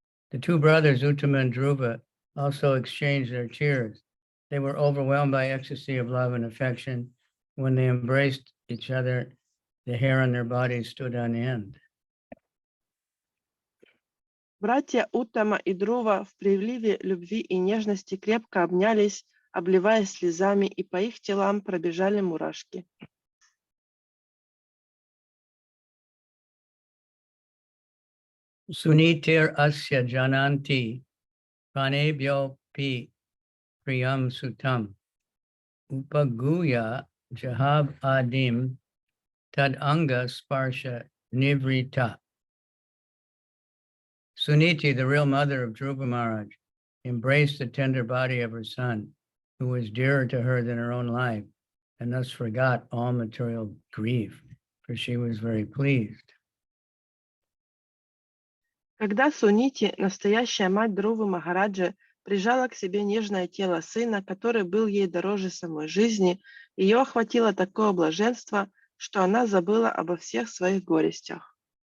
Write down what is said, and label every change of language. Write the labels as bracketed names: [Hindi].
[English] The 2 brothers, Uttama and Dhruva, also exchanged their tears. They were overwhelmed by ecstasy of love and affection. When they embraced each other, the hair on their bodies stood on end. [Russian] Братья Уттама и Друва в приливе любви и нежности крепко обнялись, обливаясь слезами, и по их телам пробежали мурашки. [Sanskrit] Sunitir asya jananti pranebhyo pi priyam sutam upaguya jahab adim tad anga sparsha nivrita. Suniti, [English] the real mother of Dhruva Maharaj, embraced the tender body of her son, who was dearer to her than her own life, and thus forgot all material grief, for she was very pleased. [Russian] Когда Сунити, настоящая мать Друвы Махараджи, прижала к себе нежное тело сына, который был ей дороже самой жизни, ее охватило такое блаженство, что она забыла обо всех своих горестях.